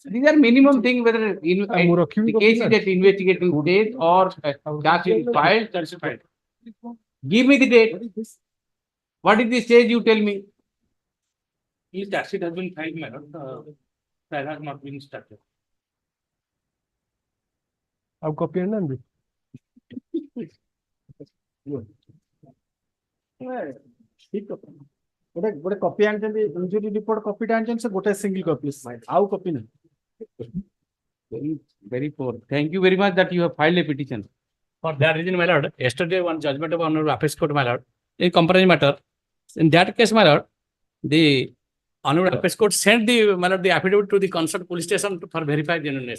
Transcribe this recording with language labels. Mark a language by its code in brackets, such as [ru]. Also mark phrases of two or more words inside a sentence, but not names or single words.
[en] These are minimum thing whether the case is at investigating stage or charge sheet is filed. Give me the date. What is the stage you tell me? His charge sheet has been filed, my lord. Trial has not been started. [hi] आप कॉपी है ना अभी? [or] ଗୋଟେ କପି ଆଣିଛନ୍ତି [en] injury report [or] କପିଟା ଆଣିଛନ୍ତି ସେ ଗୋଟେ [en] single copy [or] ଆଉ କପି ନାହିଁ [en] Very poor. Thank you very much that you have filed a petition. For that reason, my lord, yesterday one judgment of Honorable Appeals Court, my lord, in comparison matter, in that case, my lord, the Honorable Appeals Court sent the, my lord, the affidavit to the concerned police station for verified genuineness.